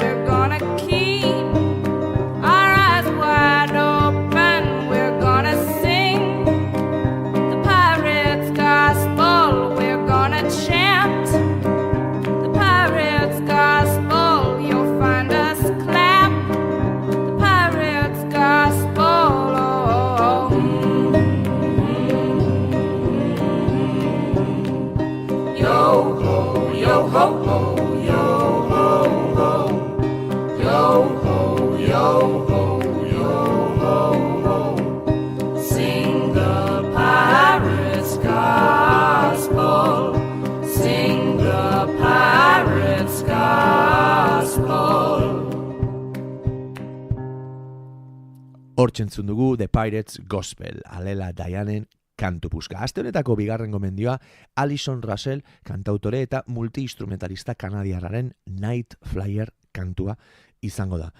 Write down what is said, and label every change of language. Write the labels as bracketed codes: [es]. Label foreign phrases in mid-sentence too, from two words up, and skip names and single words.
[en] We're gonna keep our eyes wide open. We're gonna sing the pirate's gospel. We're gonna chant the pirate's gospel. You'll find us clap the pirate's gospel. Oh, yo ho, yo ho ho, yo ho ho. Yo ho, yo ho, yo ho ho. Sing the pirate's gospel. Sing the pirate's gospel. [eu] Hortxe entzun dugu The Pirates Gospel, Alela Dianen kantu puska. Aste honetako bigarren gomendioa Alison Russell, kantautore eta multi-instrumentalista kanadiarraren Night Flyer kantua izango da.